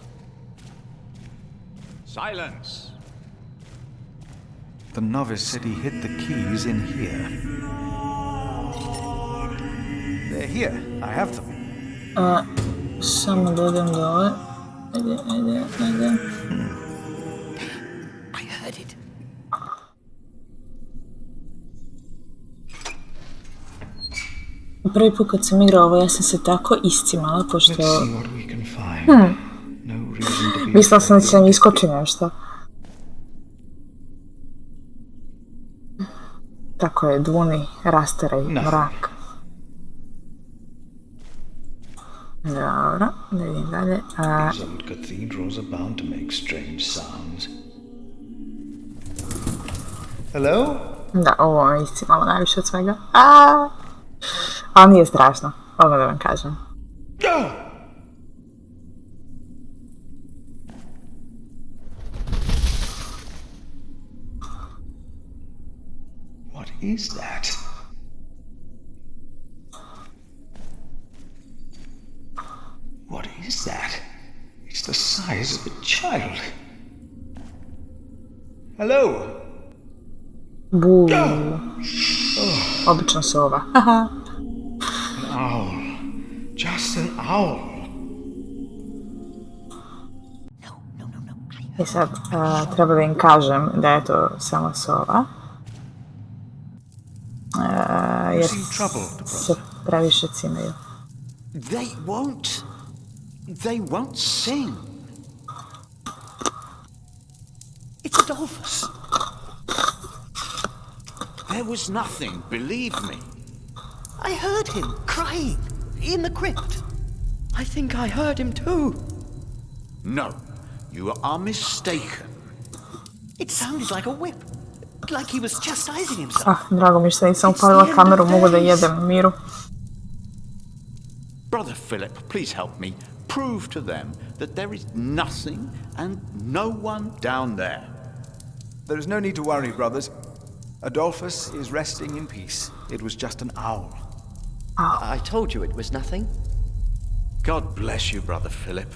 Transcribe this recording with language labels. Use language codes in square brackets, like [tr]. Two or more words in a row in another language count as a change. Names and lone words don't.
[en] Silence! The novice said he hid the keys in here. They're here. I have them. [sr] Samo da idem dole. Ajde. [en] I heard it. [sr] Prvi put kad sam igrala ovo, ja sam se tako iscimala, pošto... Mislila sam da će nam iskoči nešto. Tako je, dvuni, rasteraj, mrak. Dobro, da vidim dalje. [en] These old cathedrals are bound to make strange sounds. Hello? [sr] Da, ovo me iscimalo najviše od svega. Ali nije strašno, odmah da vam kažem. [en] What is that? What is that? It's the size of a child. Hello? [sr] Buu. Obično sova. [en] An owl. Just an owl. [sr] I sad, treba da im kažem da je to samo sova. Jer se previše cimaju. [en] They won't sing. It's Adolphus. There was nothing, believe me. I heard him crying in the crypt. I think I heard him too. No, you are mistaken. It sounded like a whip. Like he was chastising himself. [sr] Drago mi što nisam upalila kameru, mogu da jedem u miru. [en] Brother Philip, please help me. Prove to them that there is nothing and no one down there. There is no need to worry, brothers. Adolphus is resting in peace. It was just an owl. I told you it was nothing. God bless you, Brother Philip.